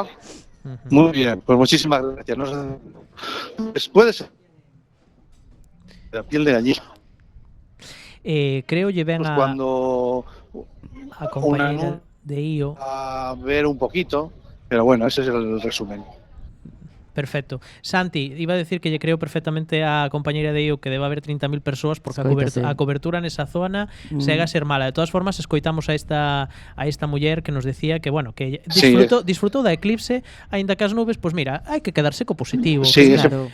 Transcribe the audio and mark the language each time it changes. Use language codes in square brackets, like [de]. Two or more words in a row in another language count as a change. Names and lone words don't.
[es] Muy bien, pues muchísimas gracias. Pues puede ser la piel de gallina. [gl] Creo lle ben Pues a, [es] cuando a compañera de IO. a ver un poquito, pero bueno, ese es el resumen. Perfecto. [gl] Santi, iba a decir que lle creo perfectamente a compañeira de IO que debe haber 30.000 persoas porque Escoítase. a cobertura nesa zona chega a ser mala. De todas formas, escoitamos a esta muller que nos decía que, bueno, que disfrutou da eclipse, aínda que as nubes, pues mira, hai que quedarse co positivo. Sí, claro.